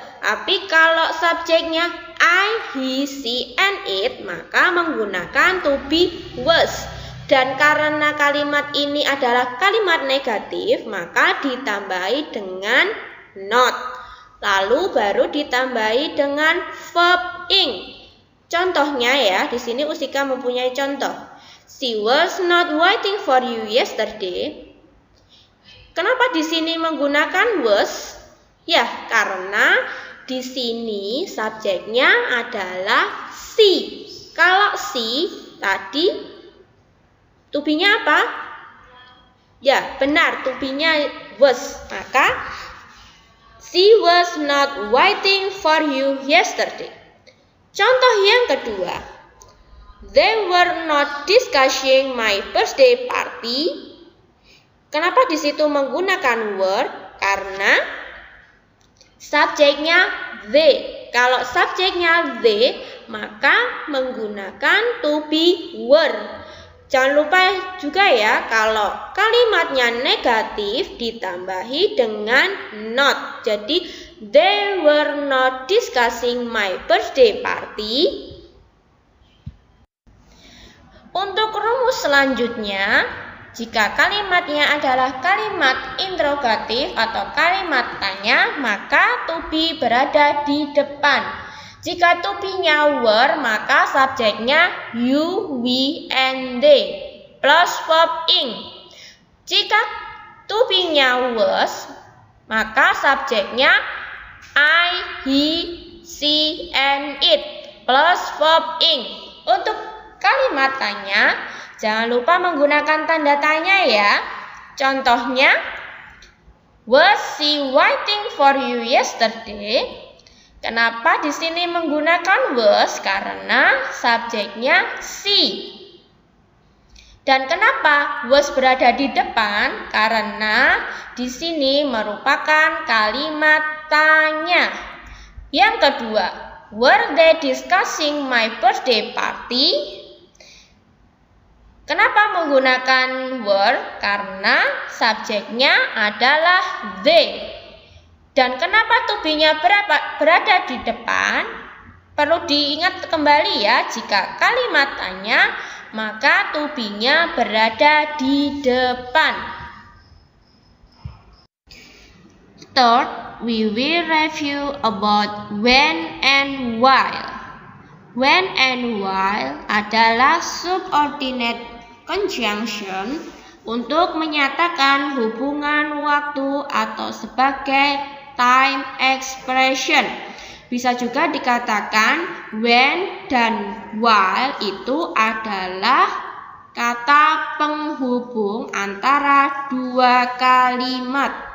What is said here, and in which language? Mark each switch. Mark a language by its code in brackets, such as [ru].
[id] Tapi kalau subjeknya I, he, she, and it, maka menggunakan to be was. Dan karena kalimat ini adalah kalimat negatif, maka ditambahi dengan not. Lalu baru ditambahi dengan verb ing. Contohnya ya, di sini Usika mempunyai contoh. [en] She was not waiting for you yesterday. [id] Kenapa di sini menggunakan was? Ya, karena di sini subjeknya adalah she. Kalau she tadi to be-nya apa? Ya, benar, to be-nya was. [en] Maka she was not waiting for you yesterday. [id] Contoh yang kedua, [en] they were not discussing my birthday party. [id] Kenapa di situ menggunakan were? Karena subjeknya they. Kalau subjeknya they, maka menggunakan to be were. Jangan lupa juga ya, kalau kalimatnya negatif ditambahi dengan not. [en] Jadi, they were not discussing my birthday party. [id] Untuk rumus selanjutnya, jika kalimatnya adalah kalimat interrogatif atau kalimat tanya, maka to be berada di depan. Jika to be-nya were, maka subjeknya you, we, and they plus verb ing. Jika to be-nya was, maka subjeknya I, he, she, and it plus verb ing. Untuk kalimat tanya, jangan lupa menggunakan tanda tanya ya. [en] Contohnya, was she waiting for you yesterday? [id] Kenapa di sini menggunakan was? Karena subjeknya she. Dan kenapa was berada di depan? Karena di sini merupakan kalimat tanya. Yang kedua, [en] were they discussing my birthday party? [id] Kenapa menggunakan were? Karena subjeknya adalah they. Dan kenapa to be-nya berada di depan? Perlu diingat kembali ya, jika kalimat tanya, maka to be-nya berada di depan. [en] Third, we will review about when and while. [id] When and while adalah subordinate conjunction untuk menyatakan hubungan waktu atau sebagai time expression. Bisa juga dikatakan when dan while itu adalah kata penghubung antara dua kalimat.